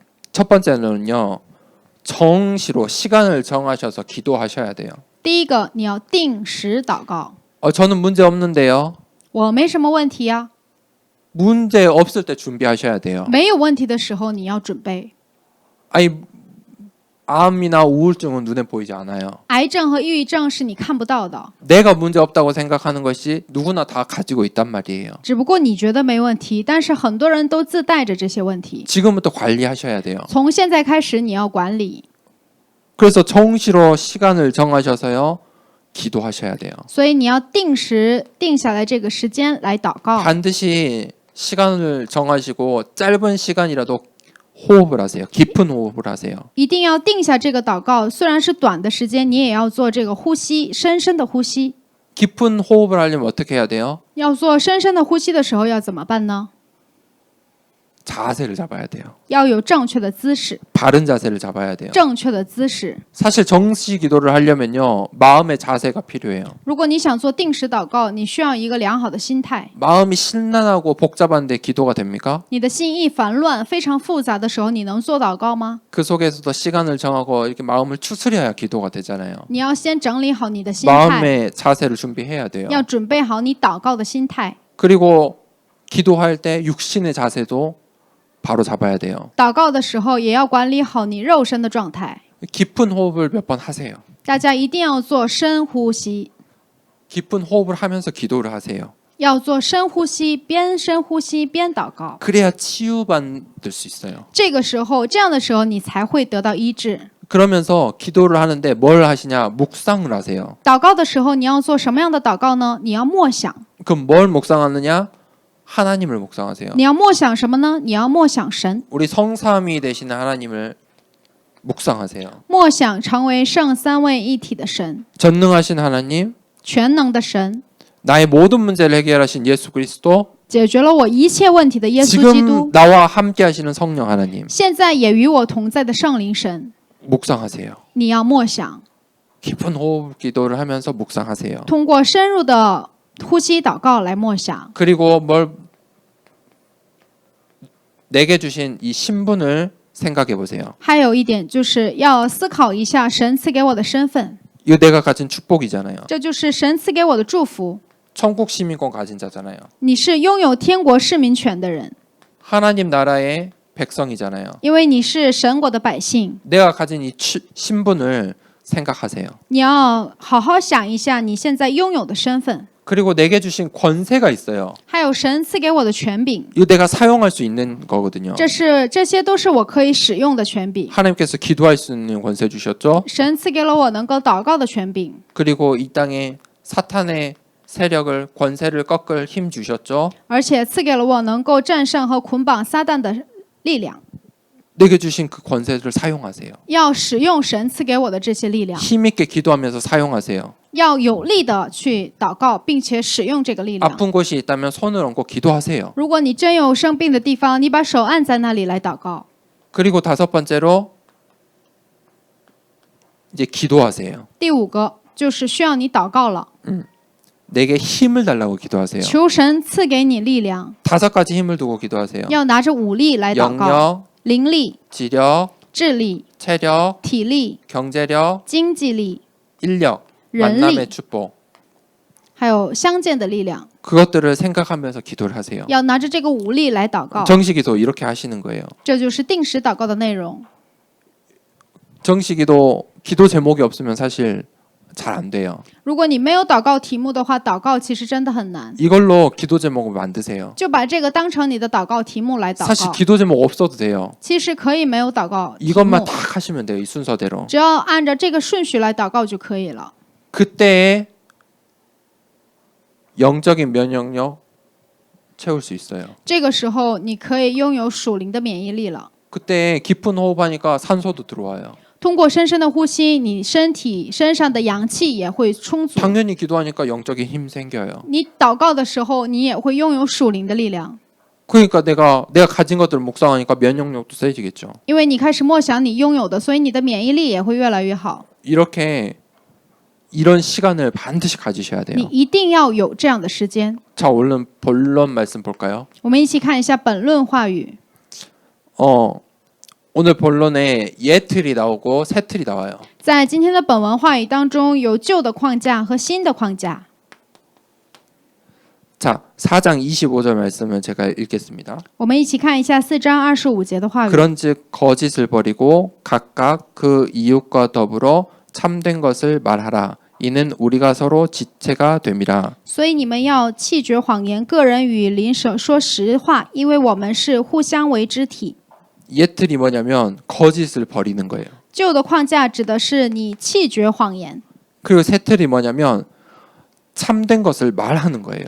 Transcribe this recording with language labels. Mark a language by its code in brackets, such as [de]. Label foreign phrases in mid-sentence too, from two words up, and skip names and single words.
[ko] 첫 번째는요, 정시로 시간을 정하셔서 기도하셔야 돼요. [zh] 第一个，你要定时祷告。 [ko] 저는 문제 없는데요. [zh] 我没什么问题呀、 [ko] 문제 없을 때 준비하셔야 돼요. [zh] 没有问题的时候你要准备。 [ko] 아니, 암이나 우울증은 눈에 보이지 않아요. [zh] 癌症和抑郁症是你看不到的， [ko] 내가 문제 없다고 생각하는 것이 누구나 다 가지고 있단 말이에요. [zh] 只不过你觉得没问题，但是很多人都自带着这些问题。 [ko] 지금부터 관리하셔야 돼요. [zh] 从现在开始，你要管理， [ko] 그래서 정시로 시간을 정하셔서요, 기도하셔야 돼요. [zh] 所以你要定时定下来这个时间来祷告。 [ko] 반드시 시간을 정하시고 짧은 시간이라도 호흡을 하세요. 깊은 호흡을 하세요. [zh] 一定要定下这个祷告，虽然是短的时间，你也要做这个呼吸，深深的呼吸。 [ko] 깊은 호흡을 하려면 어떻게 해야 돼요? [zh] 要做深深的呼吸的时候要怎么办呢？ [ko] 자세를 잡아야 돼요. [zh] 要有正确的姿势， [ko] 바른 자세를 잡아야 돼요. [zh] 正确的姿势。 [ko] 사실 정시 기도를 하려면요. 마음의 자세가 필요해요. [zh] 如果你想做定时祷告，你需要一个良好的心态。 [ko] 마음이 심란하고 복잡한데 기도가 됩니까? [zh] 你的心意烦乱、非常复杂的时候，你能做祷告吗？ [ko] 그 속에서도 시간을 정하고 이렇게 마음을 추스려야 기도가 되잖아요. [zh] 你要先整理好你的心态， [ko] 마음의 자세를 준비해야 돼요. [zh] 要准备好你祷告的心态。 [ko] 그리고 기도할 때 육신의 자세도 바로 잡아야 돼요. [zh] 祷告的时候，也要管理好你肉身的状态。 [ko] 깊은 호흡을 몇 번 하세요. [zh] 大家一定要做深呼吸， [ko] 깊은 호흡을 하면서 기도를 하세요. [zh] 要做深呼吸，边深呼吸边祷告。 [ko] 그래야 치유받을 수 있어요. [zh] 这个时候，这样的时候，你才会得到医治。 [ko] 그러면서 기도를 하는데 뭘 하시냐? 묵상을 하세요. [zh] 祷告的时候，你要做什么样的祷告呢？你要默想。 [ko] 그럼 뭘 묵상하느냐? 하나님을 묵상하세요. [zh] 你要默想什么呢？你要默想神， [ko] 우리 성삼위 되시는 하나님을 묵상하세요. [zh] 默想成为圣三位一体的神， [ko] 전능하신 하나님, [zh] 全能的神， [ko] 나의 모든 문제를 해결하신 예수 그리스도, [zh] 解决了我一切问题的耶稣基 [ko] 지금 [zh] 督， [ko] 나와 함께 하시는 성령 하나님 [zh] 现在也与我同在的圣灵神， [ko] 묵상하세요. [zh] 你要默想， [ko] 깊은 호흡 기도를 하면서 묵상하세요. [zh] 通过深入的呼吸祷告来默想。 [ko] 그리고 뭘 내게 주신 이 신분을 생각해 보세요. [zh] 还有一点就是要思考一下神赐给我的身份， [ko] 이거 내가 가진 축복이잖아요. [zh] 这就是神赐给我的祝福。 [ko] 천국 시민권 가진 자잖아요. [zh] 你是拥有天国市民权的人， [ko] 하나님 나라의 백성이잖아요. [zh] 因为你是神国的百姓。 [ko] 내가 가진 이 신분을 생각하세요. [zh] 你要好好想一下你现在拥有的身份， [ko] 그리고 내게 주신 권세가 있어요. [zh] 还有神赐给我的权柄， [ko] 이거 내가 사용할 수 있는 거거든요. [zh] 这些都是我可以使用的权柄。 [ko] 하나님께서 기도할 수 있는 권세 주셨죠. [zh] 神赐给了我能够祷告的权柄， [ko] 그리고 이 땅에 사탄의 세력을 권세를 꺾을 힘 주셨죠. [zh] 而且赐给了我能够战胜和捆绑撒旦的力量。 [ko] 내게 주신 그 권세를 사용하세요. [zh] 要使用神赐给我的这些力量， [ko] 힘 있게 기도하면서 사용하세요. [zh] 要有力的去祷告，并且使用这个力量。 [ko] 아픈 곳이 있다면 손을 얹고 기도하세요. [zh] 如果你真有生病的地方，你把手按在那里来祷告。 [ko] 그리고 다섯 번째로 이제 기도하세요. [zh] 第五个就是需要你祷告了， [ko] 내게 힘을 달라고 기도하세요. [zh] 求神赐给你力量， [ko] 다섯 가지 힘을 두고 기도하세요. [zh] 要拿着武力来祷告， [ko] 영력, [zh] 灵力、 [ko] 지력, [zh] 智力、 [ko] 체력, [zh] 体力、 [ko] 경제력, [zh] 经济力、 [ko] 인력, [zh] 人力 [ko] 만남의 축복. [zh] 还有相见的力量， [ko] 그것들을 생각하면서 기도를 하세요. [zh] 要拿着这个武力来祷告。 [ko] 정식기도 이렇게 하시는 거예요. [zh] 这就是定时祷告的内容。 [ko] 정식기도 기도 제목이 없으면 사실 잘 안 돼요. [zh] 如果你没有祷告题目的话，祷告其实真的很难。 [ko] 이걸로 기도 제목을 만드세요. [zh] 就把这个当成你的祷告题目来祷 [ko] 사실 [zh] 告。 [ko] 기도 제목 없어도 돼요. [zh] 其实可以没有祷告题 [ko] 이것만 [zh] 目， [ko] 딱 하시면 돼요. 이 순서대로. [zh] 只要按照这个顺序来祷告就可以了。 [ko] 그때에 영적인 면역력 채울 수 있어요. [zh] 这个时候，你可以拥有属灵的免疫力了。 [ko] 그때 깊은 호흡하니까 산소도 들어와요. [zh] 通过深深的呼吸，你身体身上的阳气也会充足。 [ko] 당연히 기도하니까 영적인 힘 생겨요. [zh] 你祷告的时候，你也会拥有属灵的力量， [ko] 그러니까 내가 가진 것들을 묵상하니까 면역력도 세지겠죠. [zh] 因为你开始默想你拥有的，所以你的免疫力也会越来越好。 [ko] 이렇게 이런 시간을 반드시 가지셔야 돼요. [zh] 你一定要有这样的时间。 [ko] 자, 얼른 본론 말씀 볼까요? [zh] 我们一起看一下本论话语。 [ko] 오늘 본론에 예틀이 나오고 새틀이 나와요. [zh] 在今天的本文话语当中，有旧的框架和新的框架。 [ko] 자, 4장 25절 말씀을 제가 읽겠습니다. [zh] 我们一起看一下4章25节的话语。 [ko] 그런즉 거짓을 버리고 각각 그 이웃과 더불어 참된 것을 말하라. 이는 우리가 서로 지체가 됨이라. [zh] 所以你们要弃绝谎言，个人与邻舍说实话，因为我们是互相为肢体。 [ko] 예틀이 뭐냐면 거짓을 버리는 거예요. [zh] 旧的框架指的是你弃绝谎言， [ko] 그리고 새틀이 뭐냐면 참된 것을 말하는 거예요.